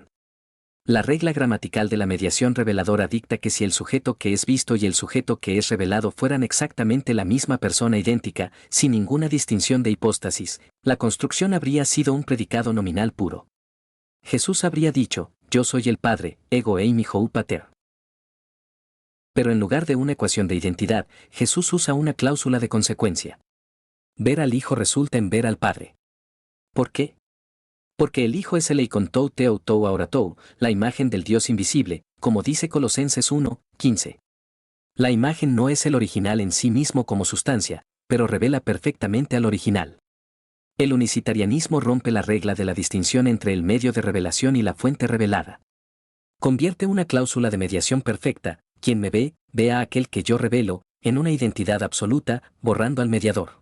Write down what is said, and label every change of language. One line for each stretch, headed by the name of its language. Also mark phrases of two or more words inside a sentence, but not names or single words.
Spanish: La regla gramatical de la mediación reveladora dicta que si el sujeto que es visto y el sujeto que es revelado fueran exactamente la misma persona idéntica, sin ninguna distinción de hipóstasis, la construcción habría sido un predicado nominal puro. Jesús habría dicho, yo soy el Padre,
Greek: ἐγώ εἰμι ὁ πατήρ.
Spanish: Pero en lugar de una ecuación de identidad, Jesús usa una cláusula de consecuencia. Ver al Hijo resulta en ver al Padre. ¿Por qué? Porque el Hijo es el
Greek: εἰκὼν τοῦ θεοῦ τοῦ ἀοράτου,
Spanish: la imagen del Dios invisible, como dice Colosenses 1, 15. La imagen no es el original en sí mismo como sustancia, pero revela perfectamente al original. El unicitarianismo rompe la regla de la distinción entre el medio de revelación y la fuente revelada. Convierte una cláusula de mediación perfecta, quien me ve, ve a aquel que yo revelo, en una identidad absoluta, borrando al mediador.